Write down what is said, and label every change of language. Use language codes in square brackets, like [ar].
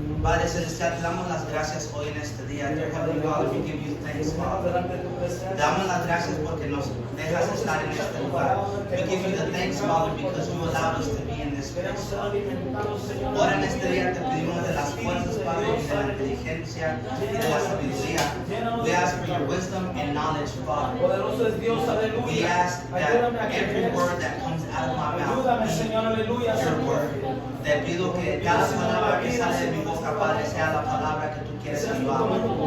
[es] Padre Celestial, te damos las gracias hoy en este día. [en] Dear Heavenly Father, we give you thanks, Father. [es] Te damos las gracias porque nos dejas estar en este lugar. [en] We give you the thanks, Father, because you allowed us to be in this place. [es] Ahora en este día te pedimos de las fuerzas, Padre, y de la inteligencia y de la sabiduría. [en] We ask for your wisdom and knowledge, Father. We ask that every word that comes out of my mouth be your word. [es] Te pido que cada palabra que sale de mi boca, Padre, sea la palabra que tú quieres que yo hable.